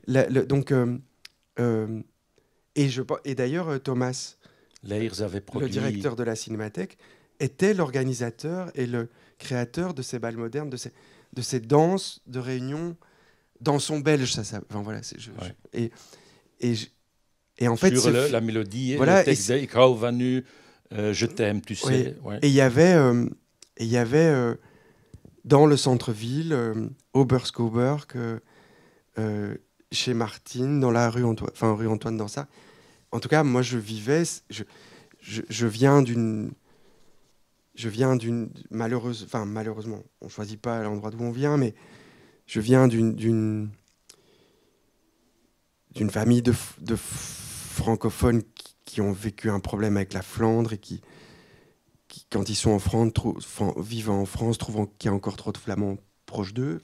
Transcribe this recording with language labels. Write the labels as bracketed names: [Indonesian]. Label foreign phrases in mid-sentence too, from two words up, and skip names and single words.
[French] Donc, et d'ailleurs, Thomas, le directeur de la Cinémathèque, était l'organisateur et le créateur de ces bals modernes, de ces danses de réunion, dansons belges, ça. Enfin voilà. Et en fait, sur la mélodie, voilà, le texte de Ik hou van nu, je t'aime, tu sais. Ouais. Et il y avait dans le centre-ville, Oberskoberg, chez Martine, dans la rue Antoine Dansart. En tout cas, moi, je viens d'une malheureusement, on choisit pas l'endroit d'où on vient, mais je viens d'une famille de francophones qui ont vécu un problème avec la Flandre et qui quand ils sont en France, vivent en France, trouvent qu'il y a encore trop de flamands proches d'eux.